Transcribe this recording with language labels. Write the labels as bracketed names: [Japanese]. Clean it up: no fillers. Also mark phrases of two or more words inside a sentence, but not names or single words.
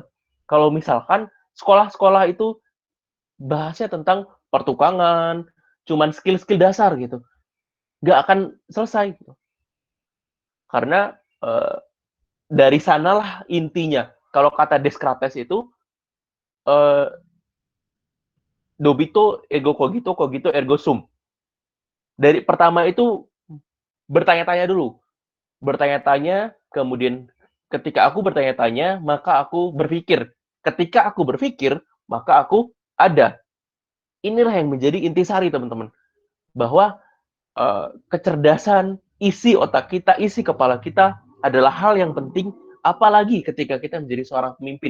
[Indonesian] Kalau misalkan sekolah-sekolah itu bahasnya tentang pertukangan, cuman skill-skill dasar gitu. Nggak akan selesai. Gitu. Karena dari sanalah intinya. Kalau kata Descartes itu, [Latin] Dobito ego cogito, cogito ergo sum. [Indonesian] Dari pertama itu bertanya-tanya dulu. Bertanya-tanya, kemudian ketika aku bertanya-tanya, maka aku berpikir. Ketika aku berpikir, maka aku ada. Inilah yang menjadi intisari, teman-teman. Bahwa kecerdasan, isi otak kita, isi kepala kita adalah hal yang penting, apalagi ketika kita menjadi seorang pemimpin.